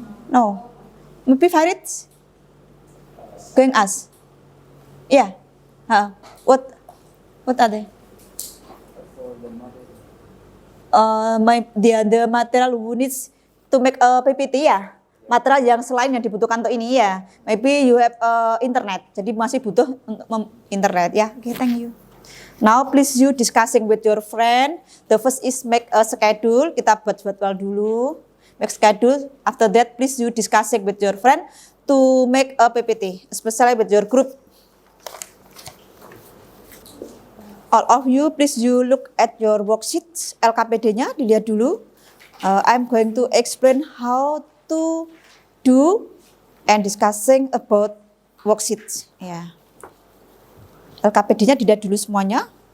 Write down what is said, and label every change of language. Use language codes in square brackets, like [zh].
[en] No. Maybe Farid? Going ask? Yeah. What are they? The material who needs to make a PPT ya. [id] Material yang selain yang dibutuhkan untuk ini ya. [en] Maybe you have internet. [id] Jadi masih butuh internet ya. [en] Okay, thank you. Now please you discussing with your friend. The first is make a schedule. [id] Kita buat jadwal dulu. [en] Make schedule. After that please you discussing with your friend to make a PPT, especially with your group. All of you, please you look at your worksheets. [id] LKPD-nya dilihat dulu. [en] I'm going to explain how to do and discussing about worksheets. Ya. [id] LKPD-nya dilihat dulu semuanya.